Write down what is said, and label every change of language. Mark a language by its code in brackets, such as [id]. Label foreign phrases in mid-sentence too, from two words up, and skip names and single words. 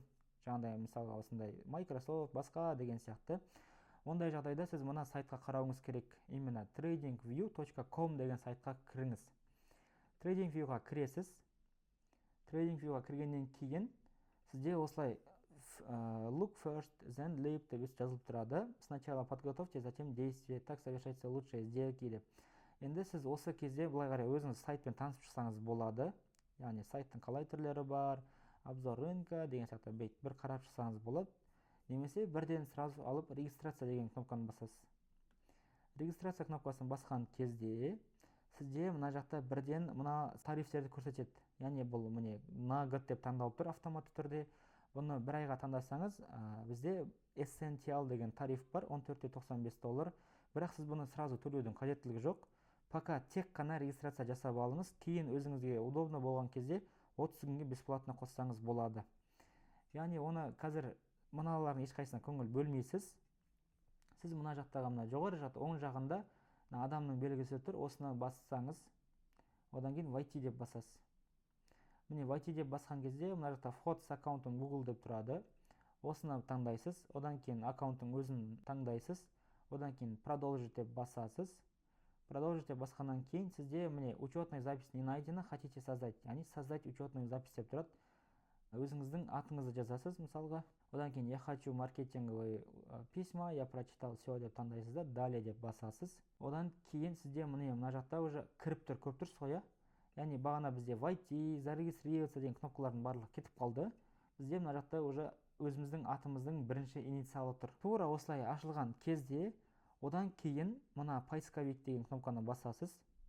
[kk] Жаңағыдай мысалға осындай Microsoft, басқа деген сияқты. Ондай жағдайда сіз мына сайтқа қарауыңыз керек. Именно tradingview.com деген сайтқа кіріңіз. TradingView'ға кіресіз. TradingView'ға кіргеннен кейін сізде осылай [en] look first, then leave [kk] деп жазылып тұрады. [ru] Сначала подготовьте, затем действие, так совершается лучшие сделки деп. [kk] Енді сіз осы кезде былай қарай өзіңіз сайтпен танысып шықсаңыз болады. Яғни сайттың қалай түрлері бар, [ru] обзор рынка [kk] деген сияқты бір қарап шықсаңыз болады. Немесе бірден сразу алып регистрация деген кнопканы басасыз. Регистрация кнопкасын басқан кезде сізде мына жақта бірден мына тарифтерді көрсетеді. Яғни бұл міне [ru] на год [kk] деп таңдалып тұр автоматты түрде. Бұны бір айға таңдасаңыз, бізде Essential деген тариф бар, $14.95. Бірақ сіз бұны сразу төлеудің қажеттілігі жоқ. Пока тек қана регистрация жасап алыңыз, кейін өзіңізге удобно болған кезде 30 күнге бесплатно қоссаңыз болады. Яғни оны қазір мыналардың ешқайсысына көңіл бөлмейсіз. Сіз мына жақтағы мына жоғары жақта оң жағында адамның белгісі тұр, осыны бассаңыз, одан кейін войти деп басасыз. Міне войти деп басқан кезде мына жақта [ru] вход с аккаунтом Google [kk] деп тұрады. Осыны таңдайсыз, одан кейін аккаунттың өзін таңдайсыз, одан кейін продолжить деп басасыз. [ru] Продолжить [kk] деп басқаннан кейін сізде міне [ru] учетная запись не найдена, хотите создать, [kk] яғни [ru] создать учетную запись [kk] деп тұрады. Өзіңіздің атыңызды жазасыз мысалға. Одан кейін [ru] я хочу маркетинговые письма, я прочитал все [kk] деп таңдайсыз да, [ru] далее [kk] деп басасыз. Одан кейін сізде мына жақта уже кіріп тұр, көріп тұрсыз ғой, яғни бағана бізде [ru] войти, зарегистрироваться [kk] деген кнопкалардың барлығы кетіп қалды. Бізде мына жақта уже өзіміздің атымыздың бірінші инициалы тұр. Тура осылай ашылған кезде одан кейін мына поисковик деген кнопканы басасыз.